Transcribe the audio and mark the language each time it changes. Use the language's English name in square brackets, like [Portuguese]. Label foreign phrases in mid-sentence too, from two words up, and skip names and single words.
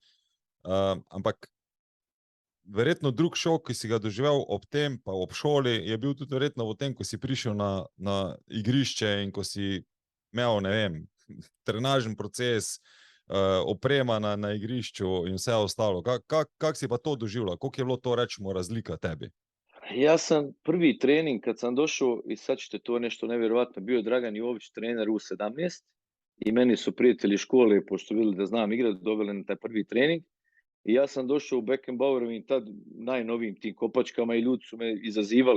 [Slovenian] Ampak verjetno drug šok, ki si ga doživel ob tem, pa ob šoli, je bil tudi verjetno v tem, ko si prišel na igrišče in ko si imel, ne vem, trenažen proces, oprema na igrišču in vse ostalo. Kak si pa to doživljal? Koliko je bilo to, rečemo, razlika tebi? [Bosnian] Ja sam prvi trening kad sam došao, i sad ćete to nešto nevjerovatno, bio je Dragan Jović, trener U17 i meni su prijatelji škole, pošto vidjeli da znam igrati, doveli na taj prvi trening. I ja sam došao u Beckenbauerovim tad najnovijim tim kopačkama i ljudi su me izazivali.